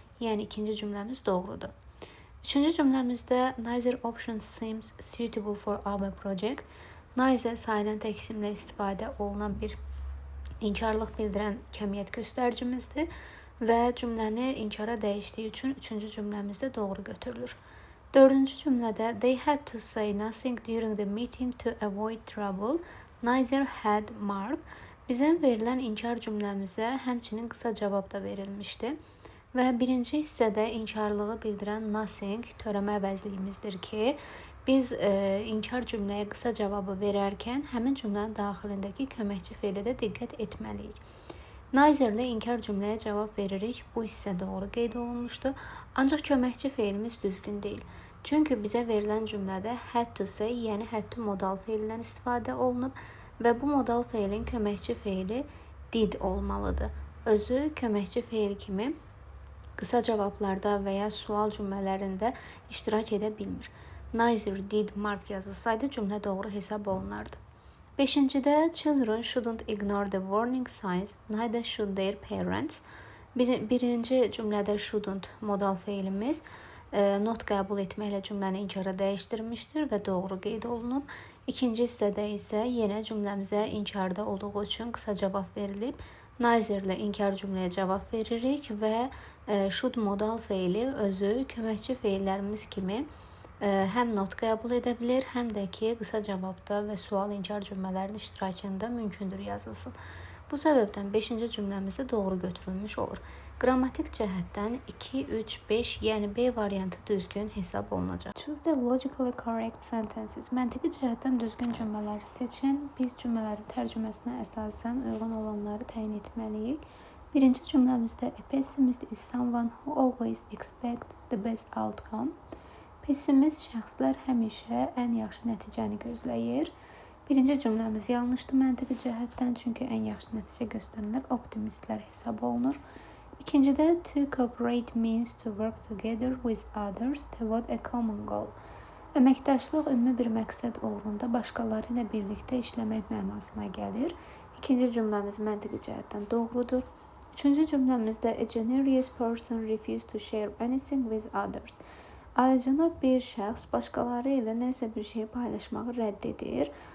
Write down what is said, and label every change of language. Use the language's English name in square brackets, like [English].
[Azerbaijani] Yəni ikinci cümləmiz doğrudur. Üçüncü cümləmizdə [English] neither option seems suitable for our project. [Azerbaijani] Neither sayılan təksimlə istifadə olunan bir inkarlıq bildirən kəmiyyət göstəricimizdir və cümləni inkara dəyişdiyi üçün üçüncü cümləmizdə doğru götürülür. Dördüncü cümlədə [English] they had to say nothing during the meeting to avoid trouble. Neither had Mark. [Azerbaijani] Bizə verilən inkar cümləmizə həmçinin qısa cavab da verilmişdi. Və birinci hissədə inkarlığı bildirən nothing törəmə əvəzliyimizdir ki, biz inkar cümləyə qısa cavabı verərkən həmin cümlənin daxilindəki köməkçi feilə də diqqət etməliyik. Neither ilə inkar cümləyə cavab veririk. Bu hissə doğru qeyd olunmuşdu. Ancaq köməkçi feilimiz düzgün deyil. Çünki bizə verilən cümlədə had to say, yəni had to modal feilindən istifadə olunub və bu modal feilin köməkçi feili did olmalıdır. Özü köməkçi feil kimi qısa cavablarda və ya sual cümlələrində iştirak edə bilmir. [English] Neither did Mark [Azerbaijani] yazılsaydı cümlə doğru hesab olunardı. Beşincidə [English] children shouldn't ignore the warning signs, neither should their parents. [Azerbaijani] Birinci cümlədə shouldn't modal feilimiz not qəbul etməklə cümləni inkara dəyişdirmişdir və doğru qeyd olunub. İkinci hissədə isə yenə cümləmizə inkarda olduğu üçün qısa cavab verilib. Neither ilə inkar cümləyə cavab veririk və should modal feili özü köməkçi feillərimiz kimi həm not qəbul edə bilir, həm də ki, qısa cavabda və sual inkar cümlələrinin iştirakında mümkündür yazılsın. Bu səbəbdən 5-ci cümləmizdə doğru götürülmüş olur. Qrammatik cəhətdən 2, 3, 5, yəni B variantı düzgün hesab olunacaq. [English] Choose the logically correct sentences. [Azerbaijani] Məntiqi cəhətdən düzgün cümlələri seçin. Biz cümlələrin tərcüməsinə əsasən uyğun olanları təyin etməliyik. Birinci cümləmizdə [English] a pessimist is someone who always expects the best outcome. [Azerbaijani] Pessimist şəxslər həmişə ən yaxşı nəticəni gözləyir. Birinci cümləmiz yanlışdır məntiqi cəhətdən, çünki ən yaxşı nəticə göstərənlər optimistlər hesab olunur. İkincidə [English] to cooperate means to work together with others toward a common goal. [Azerbaijani] Əməkdaşlıq ümumi bir məqsəd uğrunda başqaları ilə birlikdə işləmək mənasına gəlir. İkinci cümləmiz məntiqi cəhətdən doğrudur. Üçüncü cümləmizdə [English] a generous person refused to share anything with others. [Azerbaijani] Alicənab bir şəxs başqaları ilə nəsə bir şey paylaşmağı rədd edir.